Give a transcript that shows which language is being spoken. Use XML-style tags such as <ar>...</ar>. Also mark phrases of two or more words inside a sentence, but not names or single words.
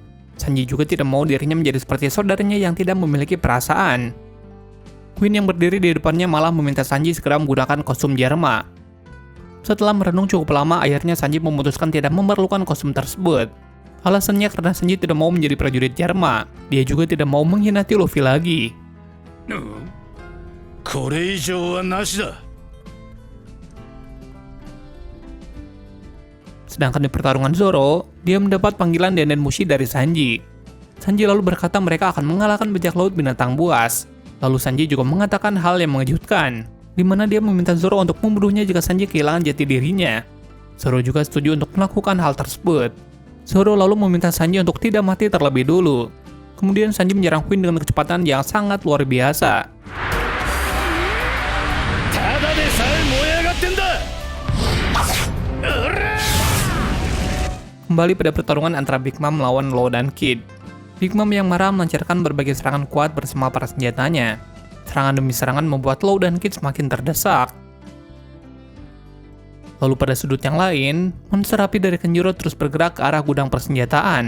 <id>Sanji juga tidak mau dirinya menjadi seperti saudaranya yang tidak memiliki perasaan. Queen yang berdiri di depannya malah meminta Sanji segera menggunakan kostum Jarma. Setelah merenung cukup lama, akhirnya Sanji memutuskan tidak memerlukan kostum tersebut. Alasannya karena Sanji tidak mau menjadi prajurit Jarma. Dia juga tidak mau mengkhianati Luffy lagi.</id> <ja>これ以上はなしだ。</ja> <id>Sedangkan di pertarungan Zoro, dia mendapat panggilan Dendenmushi dari Sanji. Sanji lalu berkata mereka akan mengalahkan bajak laut binatang buas. Lalu Sanji juga mengatakan hal yang mengejutkan, di mana dia meminta Zoro untuk membunuhnya jika Sanji kehilangan jati dirinya. Zoro juga setuju untuk melakukan hal tersebut. Zoro lalu meminta Sanji untuk tidak mati terlebih dulu. Kemudian Sanji menyerang Queen dengan kecepatan yang sangat luar biasa.</id> <ja>ただでさえ燃え上がってんだ。</ja> <id>Kembali pada pertarungan antara Big Mom melawan Law dan Kid. Big Mom yang marah melancarkan berbagai serangan kuat bersama para senjatanya. Serangan demi serangan membuat Law dan Kid semakin terdesak. Lalu pada sudut yang lain, monster api dari Kenjiro terus bergerak ke arah gudang persenjataan.</id>